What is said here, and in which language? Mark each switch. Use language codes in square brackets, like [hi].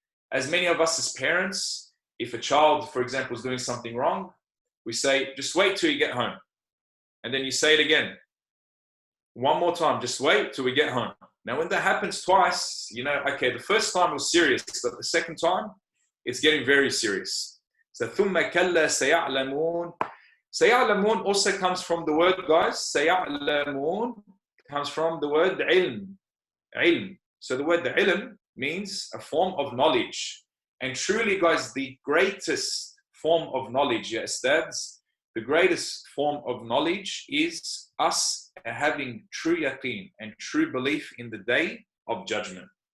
[en] As many of us as parents, if a child, for example, is doing something wrong, we say, just wait till you get home. And then you say it again. One more time, just wait till we get home. Now, when that happens twice, you know, okay, the first time was serious, but the second time, it's getting very serious. [ar] So, ثُمَّ كَلَّا سَيَعْلَمُونَ. [en] سَيَعْلَمُونَ also comes from the word, guys, سَيَعْلَمُونَ comes from the word ilm. Ilm. So the word ilm means a form of knowledge. And truly, guys, the greatest form of knowledge, ya ustads, the greatest form of knowledge is us having true yaqeen and true belief in the day of judgment.